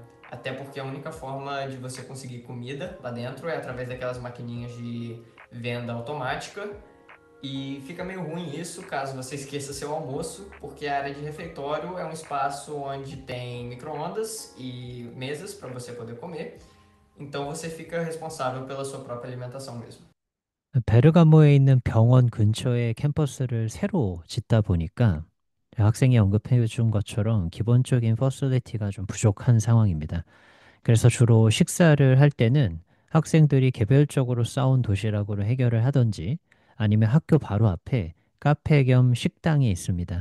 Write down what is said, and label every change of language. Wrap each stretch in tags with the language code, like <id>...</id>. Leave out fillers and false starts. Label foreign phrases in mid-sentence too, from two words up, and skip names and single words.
<pt>Até porque a única forma de você conseguir comida lá dentro é através daquelas maquininhas de venda automática. E fica meio ruim isso caso você esqueça seu almoço, porque a área de refeitório é um espaço onde tem micro-ondas e mesas para você poder comer. Então você fica responsável pela sua própria alimentação mesmo.</pt> <ko>베르가모에 있는 병원 근처에 캠퍼스를 새로 짓다 보니까 학생이 언급해 준 것처럼 기본적인 퍼실리티가 좀 부족한 상황입니다. 그래서 주로 식사를 할 때는 학생들이 개별적으로 싸온 도시락으로 해결을 하던지 아니면 학교 바로 앞에 카페 겸 식당이 있습니다.</ko>